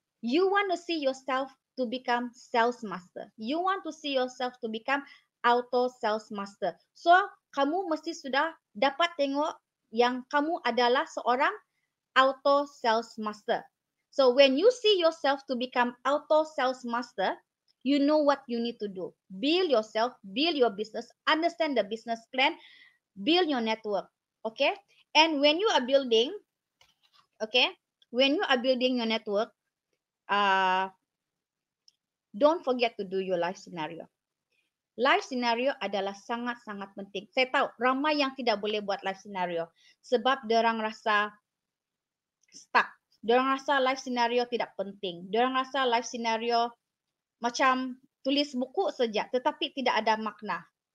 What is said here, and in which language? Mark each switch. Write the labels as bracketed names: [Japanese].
[English] You want to see yourself to become sales master. You want to see yourself to become auto sales master. [Malay] So, kamu mesti sudah dapat tengok yang kamu adalah seorang auto sales master. [English] So when you see yourself to become auto sales master, you know what you need to do. Build yourself, build your business, understand the business plan, build your network. Okay? And when you are building, your network, don't forget to do your life scenario. [Malay] Life scenario adalah sangat-sangat penting. Saya tahu ramai yang tidak boleh buat life scenario sebab diorang rasa stuck. Diorang rasa life scenario tidak penting. Diorang rasa life scenario macam tulis buku saja tetapi tidak ada makna.